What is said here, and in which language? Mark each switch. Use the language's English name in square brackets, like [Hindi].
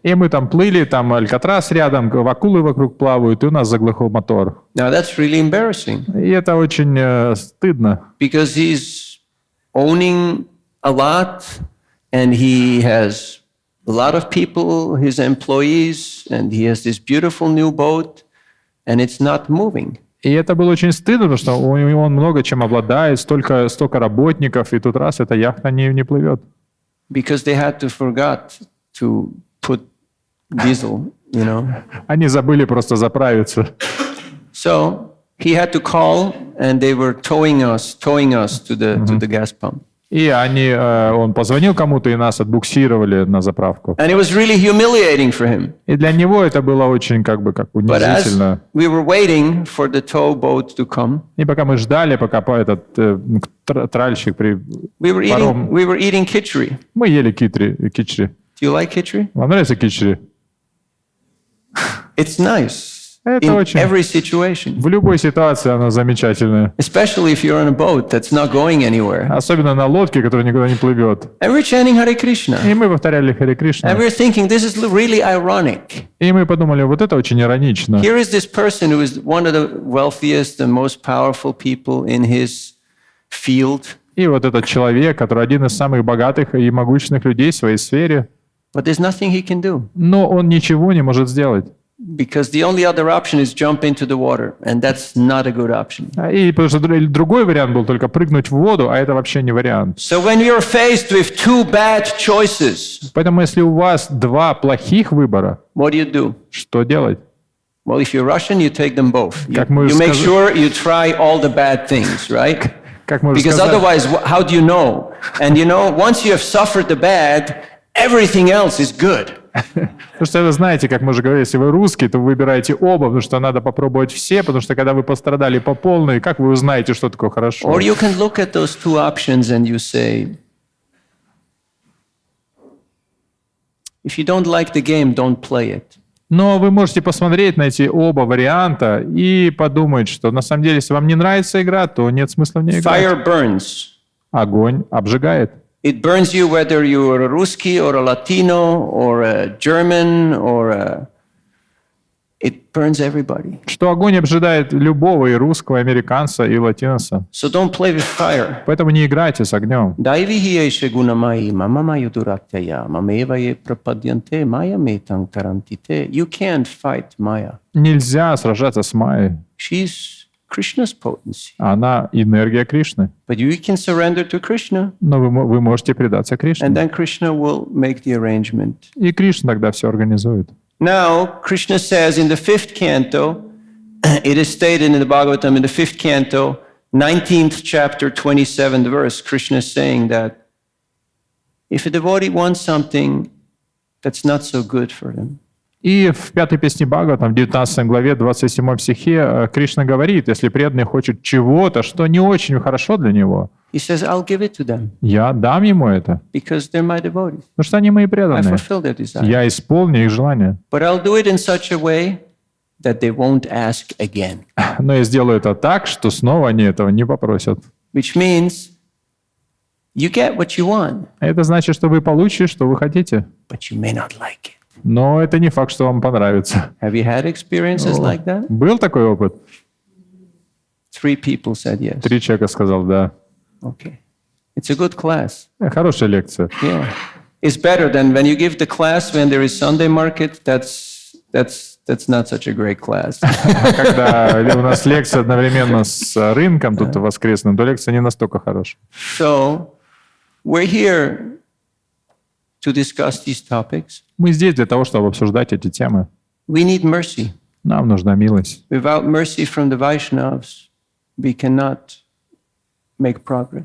[Russian] И мы там плыли, там Алькатрас рядом, акулы вокруг плавают, и у нас заглохал мотор. [English] Now that's really embarrassing. [Russian] И это очень стыдно. [English] Because he's owning a lot, and he has a lot of people, his employees, and he has this beautiful new boat, and it's not moving. [Russian] И это было очень стыдно, потому что он много чем обладает, столько работников, и тут раз эта яхта не плывет. [English] Because they had to forgot to put diesel, you know. [Russian] Они забыли просто заправиться. [English] So he had to call, and they were towing us to the gas pump. [Russian] И он позвонил кому-то, и нас отбуксировали на заправку. [English] And it was really humiliating for him. [Russian] И для него это было очень как [English] But as [Russian] унизительно. [English] we were waiting for the tow boat to come, [Russian] И пока мы ждали, пока этот тральщик [English] we were eating khichdi. [Russian] мы ели кичри. [English] Do you like khichdi? [Russian] Вам нравится кичри? [English] It's nice [Russian] Это [English] in [Russian] очень... [English] every situation, [Russian] В любой ситуации она замечательная. [English] especially if you're on a boat that's not going anywhere. [Russian] Особенно на лодке, которая никуда не плывет. [English] And we're chanting Hare Krishna. [Russian] И мы повторяли Харе Кришна. [English] And we're thinking this is really ironic. [Russian] И мы подумали, вот это очень иронично. [English] Here is this person who is one of the wealthiest and most powerful people in his field, [Russian] И вот этот человек, который один из самых богатых и могущественных людей в своей сфере, [English] but there's nothing he can do. [Russian] но он ничего не может сделать. [English] Because the only other option is jump into the water, and that's not a good option. [Russian] И потому что другой вариант был только прыгнуть в воду, а это вообще не вариант. [English] So when you're faced with two bad choices, [Russian] Поэтому если у вас два плохих выбора, [English] what do? [Russian] что делать? [English] Well, if you're Russian, you take them both. You, [Russian] Как мы [English] you make [Russian] сказали- [English] sure you try all the bad things, right? [Russian] Как мы уже [English] Because [Russian] сказали, [English] otherwise, how do you know? And you know, once you have suffered the bad, everything else is good. [Russian] потому что вы знаете, как мы уже говорили, если вы русский, то вы выбираете оба, потому что надо попробовать все, потому что когда вы пострадали по полной, как вы узнаете, что такое хорошо? [English] Or you can look at those two options and you say, if you don't like the game, don't play it. [Russian] Но вы можете посмотреть на эти оба варианта и подумать, что на самом деле, если вам не нравится игра, то нет смысла в ней играть. [English] Fire burns. [Russian] Огонь обжигает. [English] It burns you whether you're a Ruski or a Latino or a German or a... It burns everybody. [Russian] Что огонь обжигает любого и русского, и американца, и латиноса. [English] So don't play with fire. [Russian] Поэтому не играйте с огнем. [Sanskrit] Daivihiye gunamai mamamayu duratyaya mamevaye prapadyanте maya metang tarantite. [English] You can't fight Maya. [Russian] Нельзя сражаться с Майей. [English] She's Krishna's potency. [Russian] Она энергия Кришны. [English] But you can surrender to Krishna, [Russian] Но вы можете предаться Кришне. [English] and then Krishna will make the arrangement. [Russian] И Кришна тогда все организует. [English] Now, Krishna says in the 5th canto, it is stated in the Bhagavatam in the 5th canto, 19th chapter, 27th verse, Krishna is saying that if a devotee wants something that's not so good for them, [Russian] И в 5-й песне Бхагаватам, в 19 главе, 27 стихе, Кришна говорит, если преданный хочет чего-то, что не очень хорошо для него, [English] he says, I'll give it to them [Russian] я дам ему это, [English] because they're my devotees. [Russian] потому что они мои [English] I [Russian] преданные. [English] fulfill their desire. [Russian] Я исполню их желания. [English] But I'll do it in such a way that they won't ask again. [Russian] Но я сделаю это так, что снова они этого не попросят. [English] Which means you get what you want, [Russian] Это значит, что вы получите, что вы хотите. [English] but you may not like it. [Russian] Но это не факт, что вам понравится. [English] Have you had experiences like that? [Russian] Был такой опыт? [English] 3 people said yes. [Russian] 3 человека сказал «да». [English] Okay. It's a good class. [Russian] Хорошая лекция. [English] Yeah. It's better than when you give the class when there is Sunday market. That's not such a great class. [Russian] Когда у нас лекция одновременно с рынком, тут воскресным, то лекция не настолько хорошая. [English] So we're here to discuss these topics. [Russian] Мы здесь для того, чтобы обсуждать эти темы. [English] We need mercy. [Russian] Нам нужна милость. [English] Without mercy from the Vaishnavas, we cannot make progress.